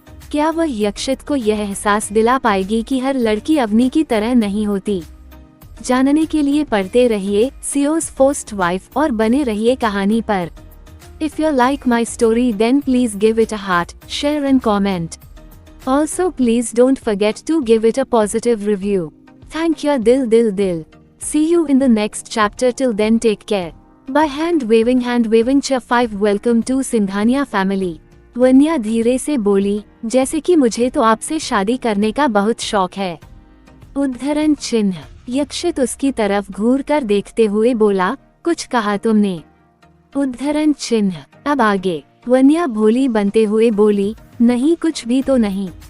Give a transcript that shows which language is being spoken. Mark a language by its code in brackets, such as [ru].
[hi] क्या वह यक्षित को यह एहसास दिला पाएगी कि हर लड़की अवनी की तरह नहीं होती? जानने के लिए पढ़ते रहिए सीओ's फर्स्ट वाइफ और बने रहिए कहानी पर। [en] If you like my story then please give it a heart, share and comment. Also please don't forget to give it a positive review. Thank you Dil. See you in the next chapter, till then take care. By hand waving cha 5 welcome to Singhania family. [hi] वन्या धीरे से बोली, जैसे कि मुझे तो आपसे शादी करने का बहुत शौक है। उद्धरण चिन्ह। यक्षित उसकी तरफ घूर कर देखते हुए बोला, कुछ कहा तुमने? उद्धरण चिन्ह। अब आगे। वन्या भोली बनते हुए बोली, नहीं कुछ भी तो नहीं।